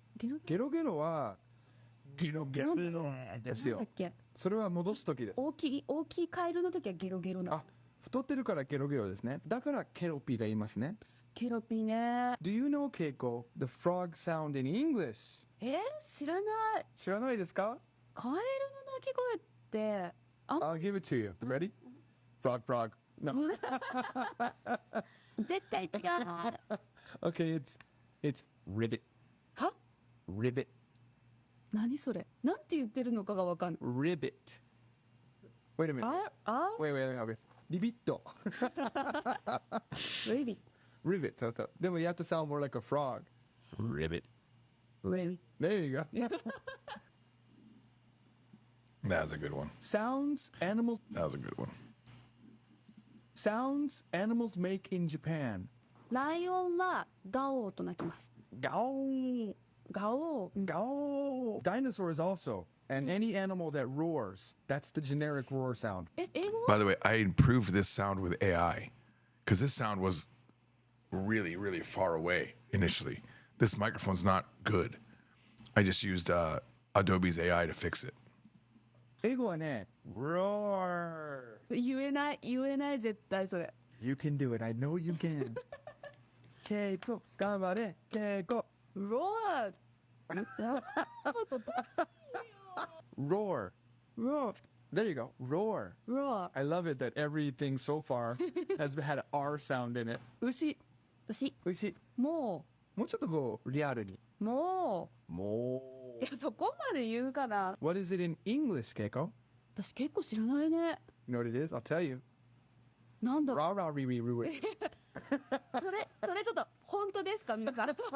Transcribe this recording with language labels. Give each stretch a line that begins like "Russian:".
Japanese: ゲロゲロはゲロゲロですよ。それは戻す時です。大きいカエルの時はゲロゲロな。あ、太ってるからゲロゲロですね。だからケロピーが言いますね。ケロピーね。
English: Do you know, Keiko, the frog sound in English?
Japanese: 知らない。知らないですか？カエルの鳴き声って。
English: I'll give it to you. Ready? Frog, frog. No.
Japanese: 絶対違う。
English: Okay, it's ribbit.
Japanese: は？
English: Ribbit.
Japanese: 何それ？なんて言ってるのかがわかんない。
English: Ribbit. Wait a minute. Wait.
Japanese: リビット。
English: Ribbit. Ribbit. So. Then we have to sound more like a frog. Ribbit. Ribbit. There you go. That was a good one. Sounds animals. That was a good one. Sounds animals make in Japan.
Japanese: ライオンはガオーと鳴きます。ガオー。ガオー。ガオー。
English: Dinosaurs also. And any animal that roars, that's the generic roar sound. By the way, I improved this sound with AI because this sound was really, really far away initially. This microphone's not good. I just used Adobe's AI to fix it.
Japanese: 英語はね、roar. 言えない絶対それ。
English: You can do it. I know you can.
Japanese: ケイコ、頑張れ、ケイコ。
English: roar. Roar. Roar. There you go. Roar. Roar. I love it that everything so far has had an R sound in it.
Japanese: 牛。もうちょっとこうリアルに。もう。いやそこまで言うかな。
English: What is it in English, Keiko?
Japanese: 私結構知らないね。
English: You know what it is? I'll tell you.
Japanese: なんだララリリリリ。それちょっと本当ですか皆さん